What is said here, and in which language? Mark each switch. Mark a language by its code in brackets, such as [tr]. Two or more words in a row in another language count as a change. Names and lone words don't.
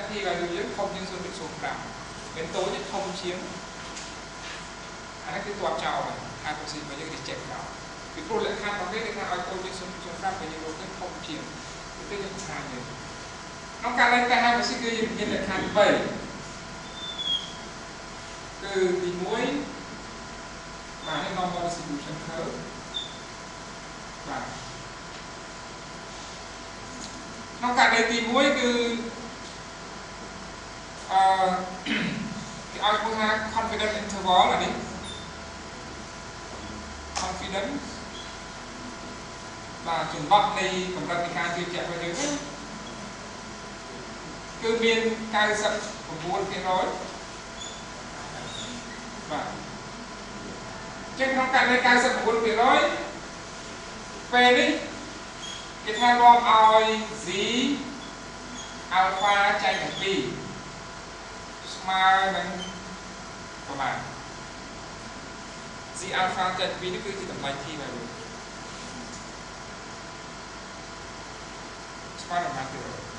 [en] P value [km] យើងធំជាង 0.05 មានតូចធំជាងអានេះគឺទាត់ចោលហើយ hypothesis របស់យើង reject ចោលពីព្រោះលក្ខខណ្ឌរបស់វាគេថាឲ្យតូចជាង 0.05 ពេលយើងរកទៅធំជាងគឺយើងបង្ហាញយើងក្នុងករណីតែ hypothesis គឺយើងមានលក្ខខណ្ឌ3 គឺទី1បាទ [en] normal distribution curve [km] បាទក្នុងករណីទី1គឺគេឲ្យឈ្មោះថា [en] confidence interval [km] អានេះ confidence បាទចំណុចនៃកម្រិតនៃការជឿជាក់របស់យើងគឺមាន 99% បាទចឹងក្នុងករណី 99% ពេលនេះគេថានាំឲ្យ [en] Z alpha [km] ចែកនឹង2 smile នឹងប្រមាណ [en] Z alpha [km] ចែកពី2នេះគឺជាតម្លៃ T បាទលោកស្មើនឹងប៉ុន្មានទៀត